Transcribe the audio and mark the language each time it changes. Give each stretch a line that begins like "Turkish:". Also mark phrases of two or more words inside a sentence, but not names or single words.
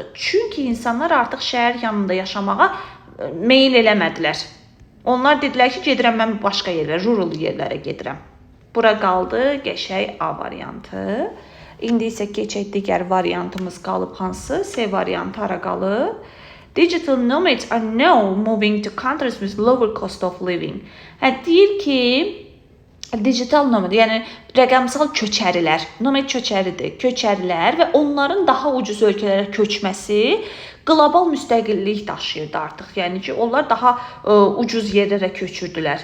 Azerbaijani: Çünki insanlar artıq şəhər yanında yaşamağa meyil eləmədilər. Onlar dedilər ki, gedirəm mən başqa yerlərə, rural yerlərə gedirəm. Bura qaldı, qəşəng A variantı. İndi isə keçək digər variantımız qalıb hansı? C variantı hara qalıb?
English: Digital nomads are now moving to countries with lower cost of living.
Azerbaijani: Deyir ki,
English: digital nomad,
Azerbaijani: yəni rəqəmsal köçərilər, nomad köçərilər və onların daha ucuz ölkələrə köçməsi qlobal müstəqillik daşıyırdı artıq. Yəni ki, onlar daha ucuz yerlərə köçürdülər.